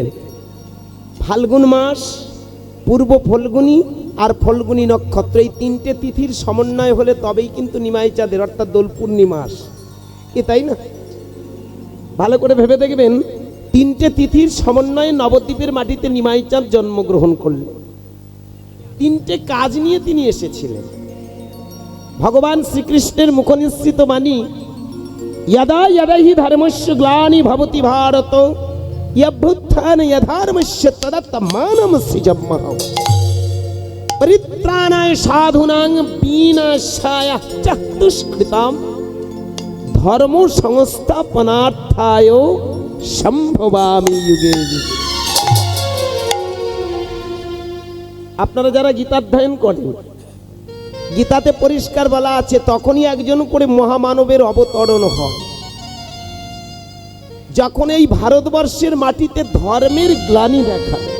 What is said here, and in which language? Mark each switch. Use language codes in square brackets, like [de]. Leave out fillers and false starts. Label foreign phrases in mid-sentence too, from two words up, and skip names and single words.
[bn] ফাল্গুন মাস, পূর্ব ফল্গুনী আর ফল্গুনী নক্ষত্র, এই 3টে তিথির সমন্বয় হলে তবেই কিন্তু নিমাই চাঁদের, অর্থাৎ দোল পূর্ণিমাস। কি তাই না? ভালো করে ভেবে দেখবেন, 3টে তিথির সমন্বয়ে নবদ্বীপের মাটিতে নিমাই চাঁদ জন্মগ্রহণ করলেন। 3টে কাজ নিয়ে তিনি এসেছিলেন। ভগবান শ্রীকৃষ্ণের মুখনিসৃত বাণী, [sa] यदा यदा हि धर्मस्य ग्लानि भवति भारत यभ्युत्थान यधर्मस्य तदात्मानं सृजम्मः परित्राणाय साधूनां विनाशाय च दुष्कृतां धर्म संस्थापनार्थाय সম্ভবামি যুগে যুগে। [bn] আপনারা যারা গীতাধ্যয়ন করেন, গীতাতে পরিষ্কার বলা আছে, তখনই একজন করে মহামানবের অবতরণ হয় যখন এই ভারতবর্ষের মাটিতে ধর্মের গ্লানি দেখা দেয়।